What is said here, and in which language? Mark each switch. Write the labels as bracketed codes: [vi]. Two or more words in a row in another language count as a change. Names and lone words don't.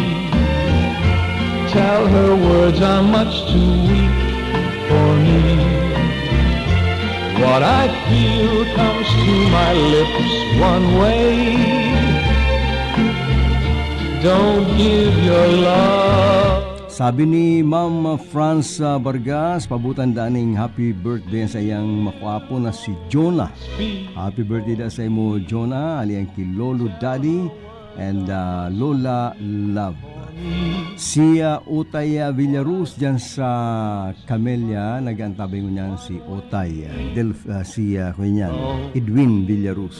[en] Tell her words are much too weak for me. What I feel comes to my lips one way. Don't give your love. [bik] Sabi ni Ma'am Franz Vargas, pabutan daning [en] happy birthday [bik] sa iyang makwapo na si Jonah. [en] Happy birthday [bik] da sa imo Jonah, aliyang ki Lolo Daddy and Lola Love. Si Utay Villaruz dyan sa Camellia, nag-antabay ko niyan si Utay, Edwin Villaruz.